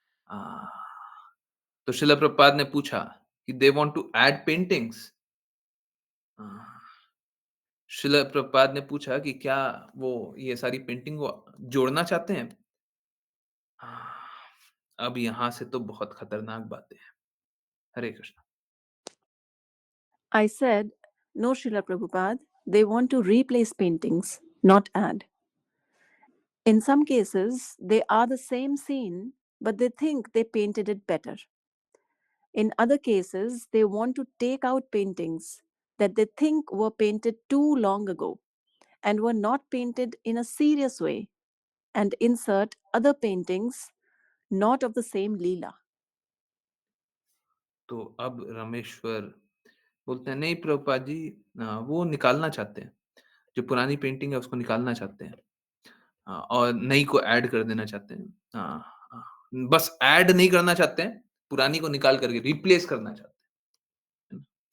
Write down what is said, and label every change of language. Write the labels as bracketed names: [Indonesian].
[Hindi] अ तो शिला प्रभुपाद ने पूछा कि [English] They want to add paintings? [Hindi] अ, शिला प्रभुपाद ने पूछा कि क्या वो ये सारी पेंटिंग को जोड़ना चाहते हैं? अ, अब यहाँ से तो बहुत खतरनाक बातें हैं। हरे Krishna. [English] I said, "No, Srila Prabhupada, they want to replace paintings, not add. In some cases, they are the same scene, but they think they painted it better. In other cases, they want to take out paintings that they think were painted too long ago and were not painted in a serious way and insert other paintings not of the same Leela." [Hindi] तो अब रामेश्वर बोलते हैं, "नहीं प्रभुपाद जी वो निकालना चाहते हैं। जो पुरानी पेंटिंग है उसको निकालना चाहते हैं और नई को ऐड कर देना चाहते हैं। बस ऐड नहीं करना चाहते हैं, पुरानी को निकाल करके रिप्लेस करना चाहते हैं।